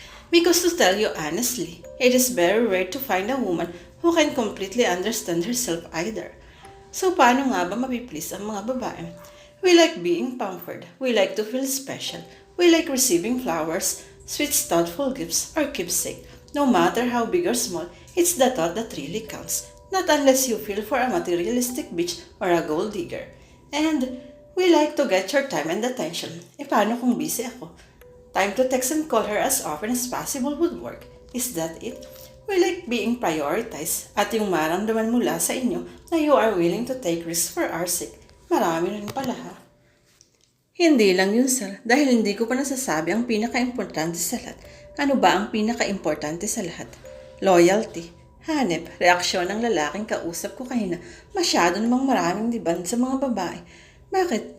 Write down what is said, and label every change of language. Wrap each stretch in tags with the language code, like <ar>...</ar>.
<en>Because to tell you honestly, it is very rare to find a woman who can completely understand herself either.</en> <tl>So paano nga ba mapiplease ang mga babae?</tl> <en>We like being pampered. We like to feel special. We like receiving flowers, sweet thoughtful gifts, or keepsake. No matter how big or small, it's the thought that really counts. Not unless you feel for a materialistic bitch or a gold digger. And we like to get your time and attention.</en> <tl>Paano kung busy ako?</tl> <en>Time to text and call her as often as possible would work. Is that it? We like being prioritized</en> <tl>at yung maramdaman mula sa inyo na</tl> <en>you are willing to take risks for our sake.</en> <tl>Marami rin pala ha. Hindi lang yun sir, dahil hindi ko pa nasasabi ang pinaka-importante sa lahat. Ano ba ang pinaka-importante sa lahat? Loyalty. Hanep, reaksyon ng lalaking kausap ko kanina. Masyado namang maraming diban sa mga babae. Bakit?</tl>